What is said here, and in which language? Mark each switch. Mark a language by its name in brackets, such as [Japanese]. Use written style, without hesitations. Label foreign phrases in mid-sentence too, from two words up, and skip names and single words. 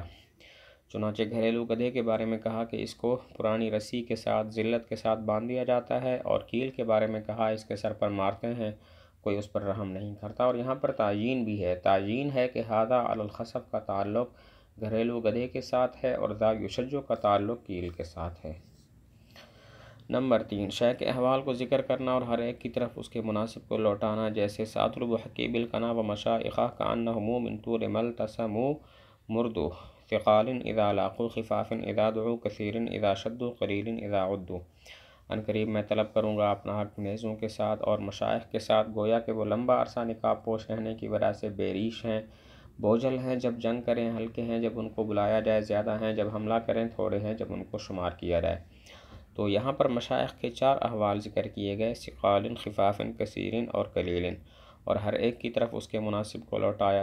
[Urdu] چنانچہ گھریلو گدھے کے بارے میں کہا کہ اس کو پرانی رسی کے ساتھ ذلت کے ساتھ باندھ دیا جاتا ہے، اور کیل کے بارے میں کہا اس کے سر پر مارتے ہیں، کوئی اس پر رحم نہیں کرتا۔ اور یہاں پر تعیین بھی ہے، تعیین ہے کہ [Arabic] ھذا علی الخصف [Urdu] کا تعلق گھریلو گدھے کے ساتھ ہے اور [Arabic] ذا یشج [Urdu] کا تعلق کیل کے ساتھ ہے۔ نمبر 3 شے کے احوال کو ذکر کرنا اور ہر ایک کی طرف اس کے مناسب کو لوٹانا، جیسے [Arabic] ساطلب حقی بالقنا و مشائخہ کانہم من طول ملتسموا مردو ثقال اذا لاقوا خفاف اذا دعوا کثیر اذا شدوا قلیل اذا عدوا۔ [Urdu] ان قریب میں طلب کروں گا اپنا حق نیزوں کے ساتھ اور مشائخ کے ساتھ، گویا کہ وہ لمبا عرصہ نقاب پوش رہنے کی وجہ سے بے ریش ہیں، بوجھل ہیں جب جنگ کریں، ہلکے ہیں جب ان کو بلایا جائے، زیادہ ہیں جب حملہ کریں، تھوڑے ہیں جب ان کو شمار کیا جائے۔ تو یہاں پر مشائخ کے 4 احوال ذکر کیے گئے: ثقال، خفاف، کثیر اور قلیل، اور ہر ایک کی طرف اس کے مناسب کو لوٹایا۔